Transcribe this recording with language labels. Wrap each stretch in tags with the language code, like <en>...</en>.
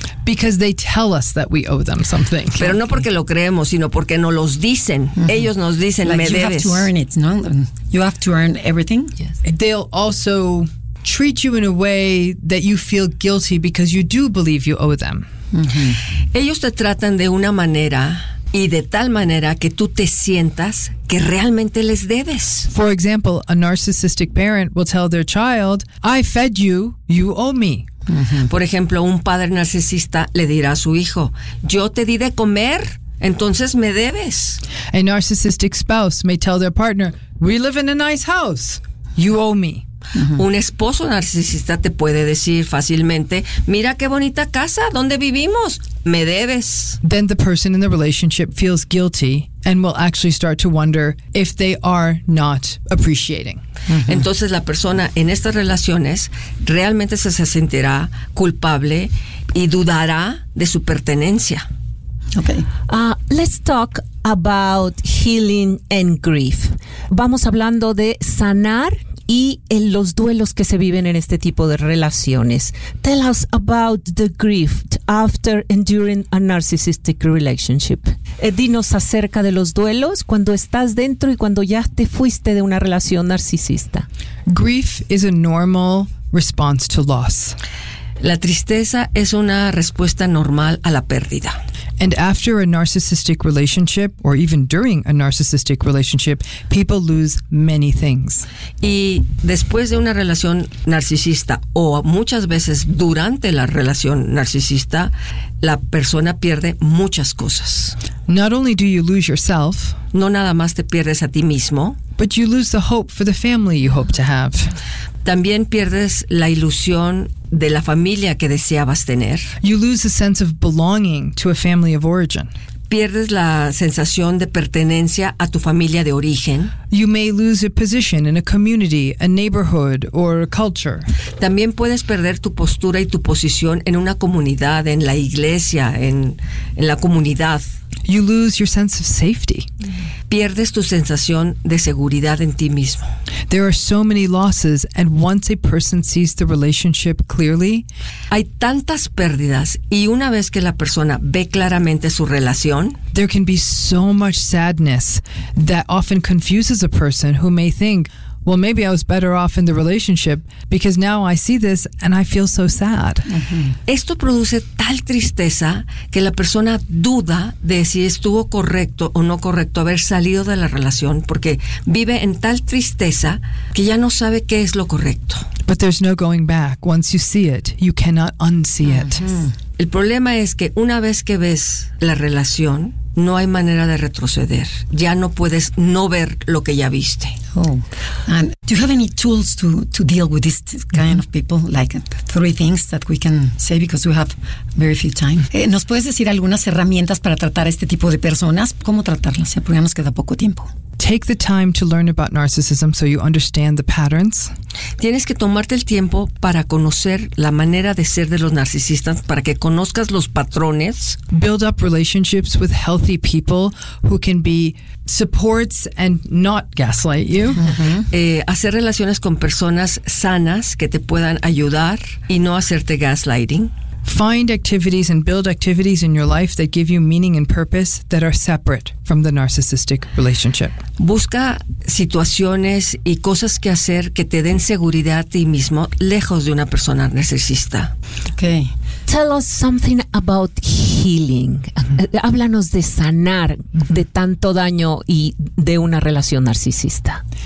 <en>Because they tell us that we owe them something.</en> <es>Pero no porque lo creemos, sino porque nos los dicen. Mm-hmm. Ellos nos dicen,</es> <en>like</en> <es>me</es> <en>you</en> <es>debes.</es> <en>You have to earn it, ¿no? You have to earn everything. Yes. They'll also treat you in a way that you feel guilty because you do believe you owe them. Mm-hmm.</en> <es>Ellos te tratan de una manera y de tal manera que tú te sientas que realmente les debes.</es> <en>For example, a narcissistic parent will tell their child, I fed you, you owe me. Mm-hmm.</en> <es>Por ejemplo, un padre narcisista le dirá a su hijo, yo te di de comer, entonces me debes.</es> <en>A narcissistic spouse may tell their partner, we live in a nice house, you owe me. Uh-huh.</en> <es>Un esposo narcisista te puede decir fácilmente, mira qué bonita casa, ¿dónde vivimos? Me debes.</es> <en>Then the person in the relationship feels guilty and will actually start to wonder if they are not appreciating. Uh-huh.</en> <es>Entonces la persona en estas relaciones realmente se sentirá culpable y dudará de su pertenencia.</es> <en>Okay. Let's talk about healing and grief.</en> <es>Vamos hablando de sanar y en los duelos que se viven en este tipo de relaciones.</es> <en>Tell us about the grief after and during a narcissistic relationship.</en> <es>Dinos acerca de los duelos cuando estás dentro y cuando ya te fuiste de una relación narcisista.</es> <en>Grief is a normal response to loss.</en> <es>La tristeza es una respuesta normal a la pérdida.</es> <en>And after a narcissistic relationship, or even during a narcissistic relationship, people lose many things.</en> <es>Y después de una relación narcisista, o muchas veces durante la relación narcisista, la persona pierde muchas cosas.</es> <en>Not only do you lose yourself,</en> <es>no nada más te pierdes a ti mismo,</es> <en>but you lose the hope for the family you hope to have.</en> <es>También pierdes la ilusión de la familia que deseabas tener.</es> <en>You lose the sense of belonging to a family of origin.</en> <es>pierdes la sensación de pertenencia a tu familia de origen.</es> <en>You may lose a position in a community, a neighborhood, or a culture.</en> <es>También puedes perder tu postura y tu posición en una comunidad, en la iglesia, en la comunidad.</es> <en>You lose your sense of safety.</en> <es>Pierdes tu sensación de seguridad en ti mismo.</es> <en>There are so many losses, and once a person sees the relationship clearly,</en> <es>hay tantas pérdidas, y una vez que la persona ve claramente su relación,</es> <en>there can be so much sadness that often confuses a person who may think, well, maybe I was better off in the relationship because now I see this and I feel so sad. Uh-huh.</en> <es>Esto produce tal tristeza que la persona duda de si estuvo correcto o no correcto haber salido de la relación porque vive en tal tristeza que ya no sabe qué es lo correcto.</es> <en>But there's no going back. Once you see it, you cannot unsee it. Uh-huh.</en> <es>El problema es que una vez que ves la relación, no hay manera de retroceder. Ya no puedes no ver lo que ya viste. Oh.</es> <en>And do you have any tools to deal with this kind mm-hmm. of people? Like three things that we can say because we have very few time.</en> <es>¿Nos puedes decir algunas herramientas para tratar a este tipo de personas? ¿Cómo tratarlas? Porque ya nos queda poco tiempo.</es> <en>Take the time to learn about narcissism so you understand the patterns.</en> <es>Tienes que tomarte el tiempo para conocer la manera de ser de los narcisistas, para que conozcas los patrones.</es> <en>Build up relationships with healthy people who can be supports and not gaslight you. Uh-huh.</en> <es>Hacer relaciones con personas sanas que te puedan ayudar y no hacerte gaslighting.</es> <en>Find activities and build activities in your life that give you meaning and purpose that are separate from the narcissistic relationship.</en> <es>Busca situaciones y cosas que hacer que te den seguridad a ti mismo lejos de una persona narcisista.</es> <en>Okay. Tell us something about healing. Mm-hmm.</en> <es>Háblanos de sanar mm-hmm. de tanto daño y de una relación narcisista.</es>